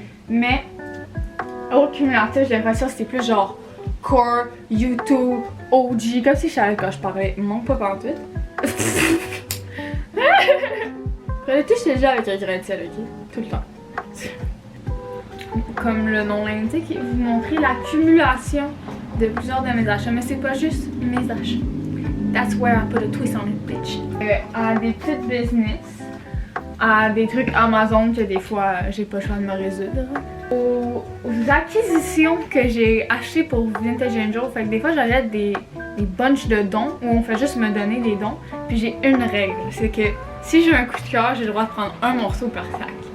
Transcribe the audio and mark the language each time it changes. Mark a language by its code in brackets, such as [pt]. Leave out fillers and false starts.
[fr] Mais haul cumulatif, j'ai l'impression que c'était plus genre core, YouTube, OG, comme si je savais quand je parlais. Non, pas pantoute. Je touche les gens avec un grain de sel, ok? Tout le temps. Comme le nom l'indique, vous montrer l'accumulation de plusieurs de mes achats. Mais c'est pas juste mes achats. [en] That's where I put a twist on it, bitch. [fr] À des petites business, à des trucs Amazon que des fois j'ai pas le choix de me résoudre. Aux acquisitions que j'ai achetées pour Vintage Angel, fait que des fois j'achète des bunches de dons où on fait juste me donner des dons. Puis j'ai une règle, c'est que si j'ai un coup de cœur, j'ai le droit de prendre un morceau par sac.